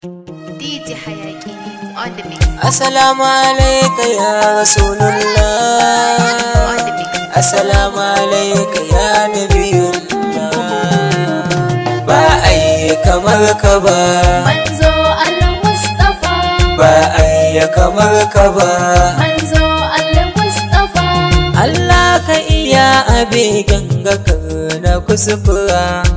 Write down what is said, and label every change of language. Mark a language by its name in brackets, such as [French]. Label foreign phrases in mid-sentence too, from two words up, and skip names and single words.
[English] D J Hayaki on the mix. [Arabic] Assalamu alayka ya Rasulullah. [English] On the mix. [Arabic] Assalamu alayka ya Nabiyullah. [Hausa] Ba a yi kamar ka ba. Manzo Al-Mustafa. Ba a yi kamar ka ba. Manzo Al-Mustafa. Allah ka iya abin ganga ka na kuskura.